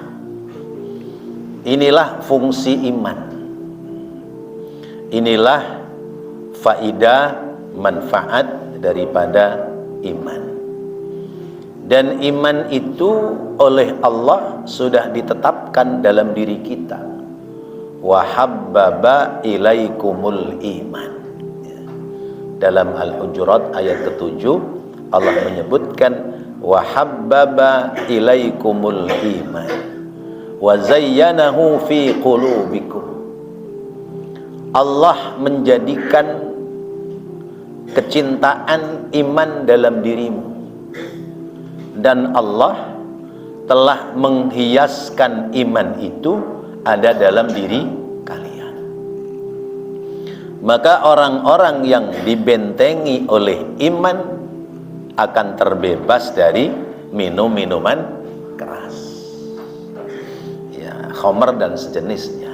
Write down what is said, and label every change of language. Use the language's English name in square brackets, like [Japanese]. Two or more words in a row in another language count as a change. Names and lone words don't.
[Indonesian] Inilah fungsi iman. Inilah faidah, manfaat daripada iman. Dan iman itu oleh Allah sudah ditetapkan dalam diri kita. [Arabic] وحبب إليكم الإيمان. [Indonesian] Dalam Al-Hujurat ayat ke-7 Allah menyebutkan [Arabic] وحبب إليكم الإيمان وزينه في قلوبكم. [Indonesian] Allah menjadikan kecintaan iman dalam dirimu, dan Allah telah menghiaskan iman itu ada dalam diri kalian. Maka orang-orang yang dibentengi oleh iman akan terbebas dari minum-minuman keras, ya, khamr dan sejenisnya.